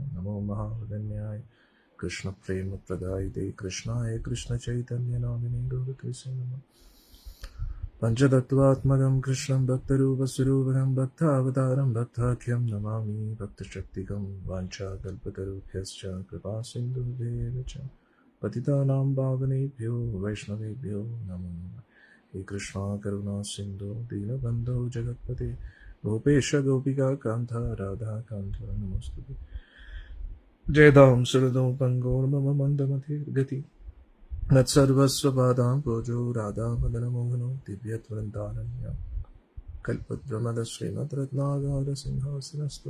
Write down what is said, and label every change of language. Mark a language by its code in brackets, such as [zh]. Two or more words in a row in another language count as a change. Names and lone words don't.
[sa] നമോ മഹാവദന്യായ കൃഷ്ണപ്രേമപ്രദായിതേ കൃഷ്ണായ കൃഷ്ണചൈതന്യനാമിനെ ഗൗരകൃഷ്ണ നമഃ. പഞ്ചതത്വാത്മകം കൃഷ്ണം ഭക്തരൂപസ്വരൂപകം ഭക്താവതാരം ഭക്താഖ്യം നമാമി ഭക്തശക്തികം. വാഞ്ചാകൽപതരുഭ്യശ്ച കൃപാസിന്ധുഭ്യേവ ച പതിതാനാം പാവനേഭ്യോ വൈഷ്ണവേഭ്യോ നമോ നമഃ. ഹേ കൃഷ്ണ കരുണാ സിന്ധു ദീനബന്ധോ ജഗത്പതേ ഗോപേശ ഗോപികാ കാന്ത രാധാകാന്ത നമോസ്തുതേ. ജയതാം സുരതോ പങ്കോർമമ മന്ദമതിർഗതി മത്സർവസ്വപാദാം പൂജോ രാധാമദനമോഹനോ ദിവ്യത്വൃന്ദാരണ്യം കൽപദ്രുമദ ശ്രീമദ് രത്നാഗാര സിംഹാസനസ്തു.